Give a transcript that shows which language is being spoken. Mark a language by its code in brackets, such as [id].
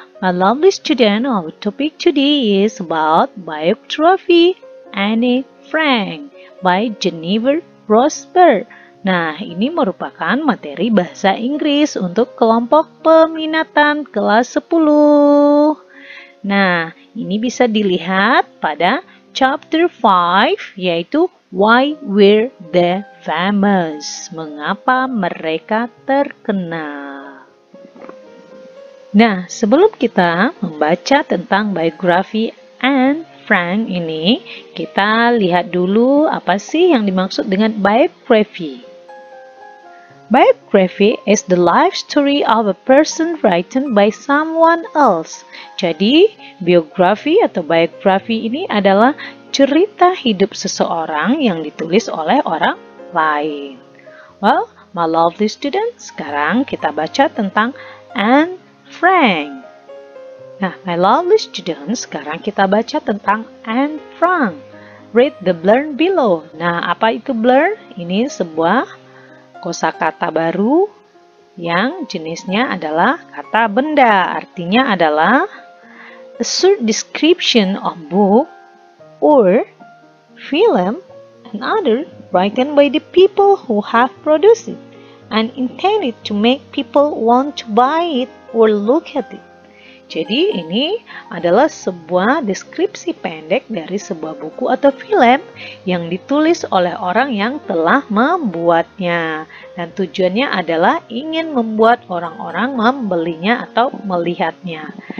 [en] My lovely student, our topic today is about biography Anne Frank by Jennifer Rosberg. [id] Nah, ini merupakan materi bahasa Inggris untuk kelompok peminatan kelas 10. Nah, ini bisa dilihat pada chapter 5, yaitu [en] Why Were They Famous? [id] Mengapa mereka terkenal? Nah, sebelum kita membaca tentang biografi Anne Frank ini, kita lihat dulu apa sih yang dimaksud dengan biography. [en] Biography is the life story of a person written by someone else. [id] Jadi, biografi atau biografi ini adalah cerita hidup seseorang yang ditulis oleh orang lain. [en] Well, my lovely students, [id] sekarang kita baca tentang Anne Frank. Nah, [en] my lovely students, [id] sekarang kita baca tentang Anne Frank. [en] Read the blurb below. [id] Nah, apa itu blurb? Ini sebuah kosakata baru yang jenisnya adalah kata benda. [en] Artinya adalah a short description of book or film and other written by the people who have produced it and intended to make people want to buy it or look at it. [id] Jadi ini adalah sebuah deskripsi pendek dari sebuah buku atau film yang ditulis oleh orang yang telah membuatnya. Dan tujuannya adalah ingin membuat orang-orang membelinya atau melihatnya.